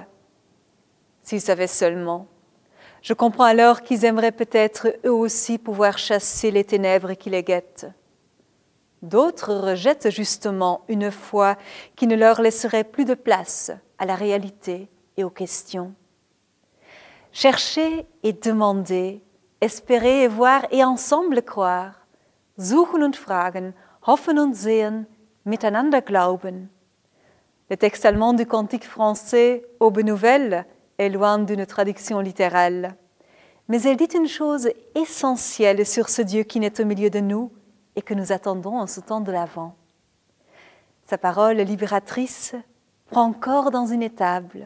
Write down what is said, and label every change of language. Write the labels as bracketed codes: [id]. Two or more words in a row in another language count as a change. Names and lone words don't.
[fr] S'ils savaient seulement. Je comprends alors qu'ils aimeraient peut-être eux aussi pouvoir chasser les ténèbres qui les guettent. D'autres rejettent justement une foi qui ne leur laisserait plus de place à la réalité et aux questions. Chercher et demander, espérer et voir et ensemble croire, [de] suchen und fragen, hoffen und sehen, miteinander glauben. [fr] Le texte allemand du cantique français « Aube nouvelle » est loin d'une traduction littérale. Mais elle dit une chose essentielle sur ce Dieu qui naît au milieu de nous et que nous attendons en ce temps de l'Avent. Sa parole libératrice prend corps dans une étable.